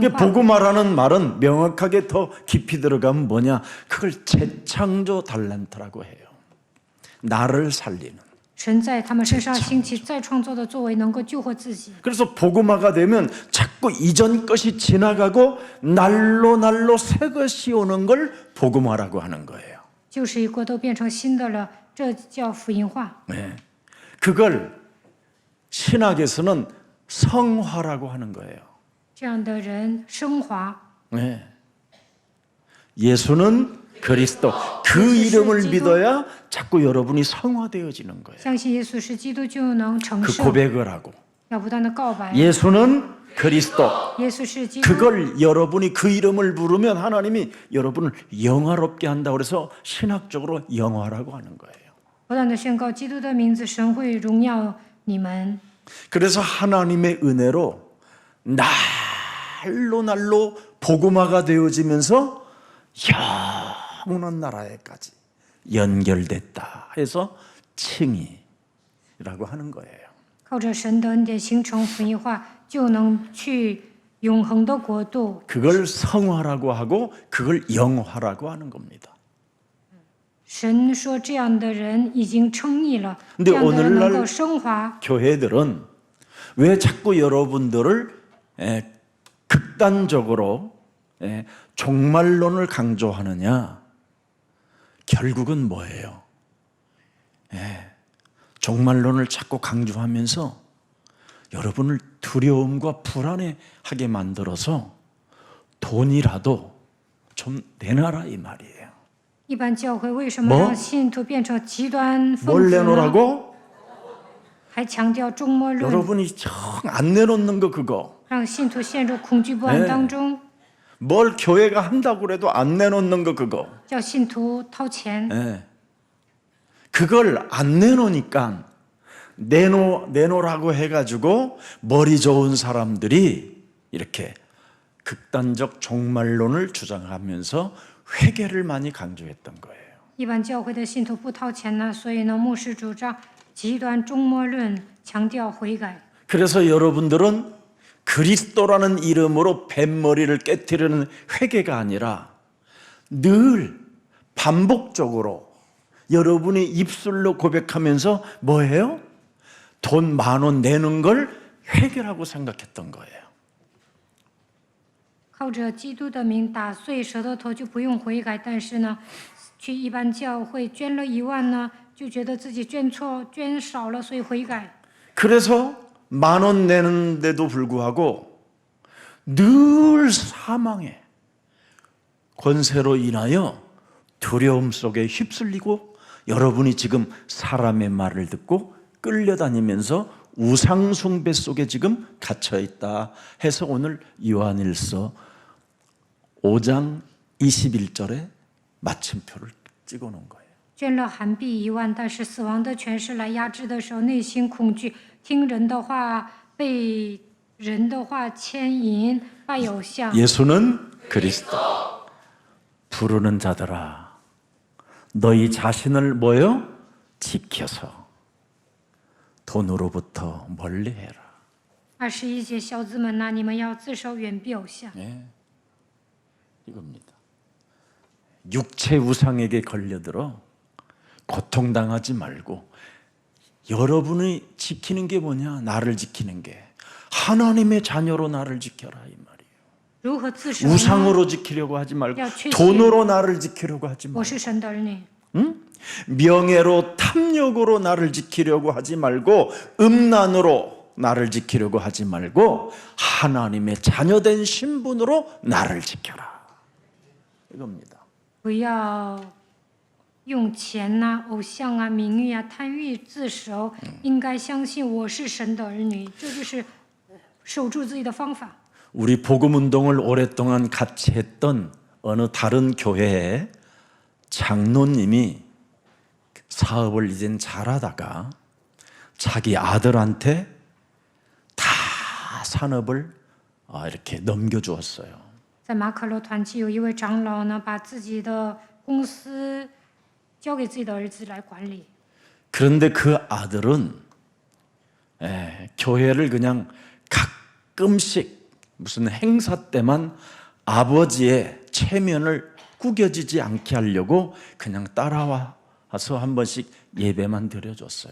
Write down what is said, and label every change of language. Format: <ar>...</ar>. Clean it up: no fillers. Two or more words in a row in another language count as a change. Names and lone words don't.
<ko>이게</ko> <zh>化。</zh> <ko>복음화라는 말은 명확하게 더 깊이 들어가면 뭐냐? 그걸 재창조 달란트라고 해요. 나를 살리는.</ko> <zh>神在他们身上兴起再创造的作为，能够救活自己。</zh> <ko>그래서 복음화가 되면 자꾸 이전 것이 지나가고 날로 새 것이 오는 걸 복음화라고 하는 거예요.</ko> <zh>旧时已过，都变成新的了，这叫福音化。</zh> <ko>네. 그걸 신학에서는 성화라고 하는 거예요.</ko> <zh>这样的人升华。</zh> <ko>네. 예수는 그리스도. 그 이름을 믿어야 자꾸 여러분이 성화되어지는 거예요.</ko> <zh>相信耶稣是基督，就能成</zh> <ko>그</ko> <zh>圣。</zh> <ko>고백을 하고.</ko> <zh>要不断的告白，</zh> <ko>예수는 그리스도.</ko> <zh>耶稣是基督。</zh> <ko>그걸 여러분이 그 이름을 부르면 하나님이 여러분을 영화롭게 한다 그래서 신학적으로 영화라고 하는 거예요.</ko> <zh>不断的宣告基督的名字，神会荣耀你们。</zh> <ko>그래서 하나님의 은혜로 날로 복음화가 되어지면서 영원한 나라에까지 연결됐다 해서 칭의라고 하는 거예요.</ko> <zh>靠着神的恩典形成福音化，就能去永恒的国度。</zh> <ko>그걸 성화라고 하고 그걸 영화라고 하는 겁니다.</ko> <zh>神说这样的人已经称义了，</zh> <ko>근데</ko> <zh>这样的人</zh> <ko>오늘날</ko> <zh>能够升华。</zh> <ko>교회들은 왜 자꾸 여러분들을 극단적으로 종말론을 강조하느냐? 결국은 뭐예요? 종말론을 자꾸 강조하면서 여러분을 두려움과 불안해하게 만들어서 돈이라도 좀 내놔라 이 말이에요.</ko> <zh>一般教会为什么</zh> <ko>뭐</ko> <zh>让信徒变成极端</zh> <ko>뭘</ko> <zh>分子呢？</zh> <ko>내놓으라고?</ko> <zh>还强调终末论，</zh> <ko>여러분이 정 안 내놓는 거 그거.</ko> <zh>让信徒陷入恐惧不安当中，</zh> <ko>뭘 교회가 한다고 그래도 안 내놓는 거 그거.</ko> <zh>叫信徒掏钱。</zh> <ko>예. 그걸 안 내놓으니까 내놓으라고 해가지고 머리 좋은 사람들이 이렇게 극단적 종말론을 주장하면서 회개를 많이 강조했던 거예요.</ko> <zh>一般教会的信徒不掏钱呢，所以呢，牧师主张极端终末论，强调悔改。</zh> <ko>그래서 여러분들은 그리스도라는 이름으로 뱃머리를 깨트리는 회개가 아니라 늘 반복적으로 여러분이 입술로 고백하면서 뭐예요? 돈 10,000원 내는 걸 회개라고 생각했던 거예요.</ko> <zh>靠着基督的名打碎舌头头就不用悔改，但是呢，去一般教会捐了1万呢，就觉得自己捐错、捐少了，所以悔改。</zh> <ko>그래서 10,000원 내는데도 불구하고 늘 사망의 권세로 인하여 두려움 속에 휩쓸리고 여러분이 지금 사람의 말을 듣고 끌려다니면서 우상숭배 속에 지금 갇혀있다 해서 오늘 요한일서 5장 21절에 마침표를 찍어놓은 거예요.</ko> <zh>捐了韩币1万，但是死亡的权势来压制的时候，内心恐惧，听人的话，被人的话牵引，拜偶像。</zh> <ko>예수는 그리스도. 부르는 자들아, 너희 자신을 뭐요? 지켜서 돈으로부터 멀리해라.</ko> <zh>21 节小子们呐，你们要自守，远避偶像。</zh> <ko>예, 이겁니다. 육체 우상에게 걸려들어 고통당하지 말고 여러분이 지키는 게 뭐냐? 나를 지키는 게. 하나님의 자녀로 나를 지켜라 이 말이에요.</ko> <zh>如何自守呢？</zh> <ko>우상으로 지키려고 하지 말고 야, 최신. 돈으로 나를 지키려고 하지</ko> <zh>我</zh> <ko>말고</ko> <zh>是神的儿女，</zh> <ko>명예로 탐욕으로 나를 지키려고 하지 말고 음란으로 나를 지키려고 하지 말고 하나님의 자녀된 신분으로 나를 지켜라 이겁니다.</ko> <zh>不要用钱呐、偶像啊、名誉啊、贪欲自守，应该相信我是神的儿女，这就是守住自己的方法。</zh> <ko>우리 복음 운동을 오랫동안 같이 했던 어느 다른 교회의 장로님이 사업을 이젠 잘하다가 자기 아들한테 다 산업을 이렇게 넘겨주었어요.</ko> <zh>在马可罗团契有一位长老呢，把自己的公司交给自己的儿子来管理。</zh> <ko>그런데 그 아들은 교회를 그냥 가끔씩 무슨 행사 때만 아버지의 체면을 구겨지지 않게 하려고 그냥 따라와서 한 번씩 예배만 드려줬어요.</ko>